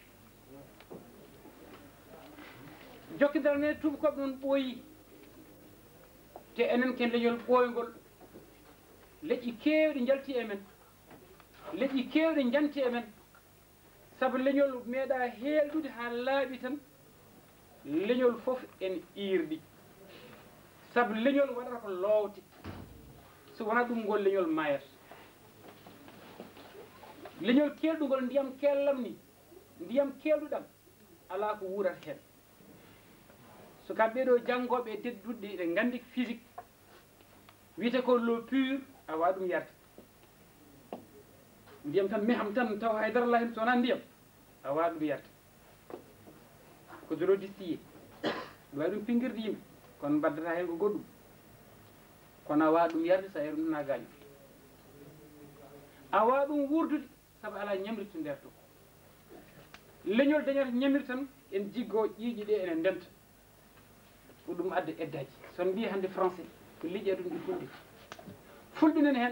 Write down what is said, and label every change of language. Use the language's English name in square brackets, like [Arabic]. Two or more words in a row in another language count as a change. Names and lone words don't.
[Fula] jokkodiral men e tubakoɓe noon ɓooyi te enen ken leñol ɓooygol leƴƴi kewɗi jalti e men leƴƴi kewɗi janti e men saabu leñol meeɗa heelɗude ha laaɓi tan leñol foof en irɗi saabu leñol waɗata ko loowte so wona ɗum ngol leñol mayat leñol kelɗugol ndiyam kellam ni ndiyam kelɗuɗam ala ko wurat hen so kamɓe ɗo janggoɓe e tedduɗe ɗe gandi physique wiyete ko [French] l'eau pure [Fula] a wawi ɗum yarde ndiyam tan meham tan taw haydara la hen so wona ndiyam a wawi ɗum yarde ko [French] de l'eau distillée [Fula] ɗum wawi ɗum pinguirde yimɓe kono mbaddata hen ko goɗɗum kono a wawi ɗum yarde sa yari ɗum na gaño a wawi ɗum wurdude saabu ala ñamrirtu nder to leñol dañata ñamir tan en jiggo ƴiiƴi ɗe enen ndenta ko ɗum adda eddaji son mbi hande français ko liƴƴe ɗum ɗi fulɓe fulɓinen hen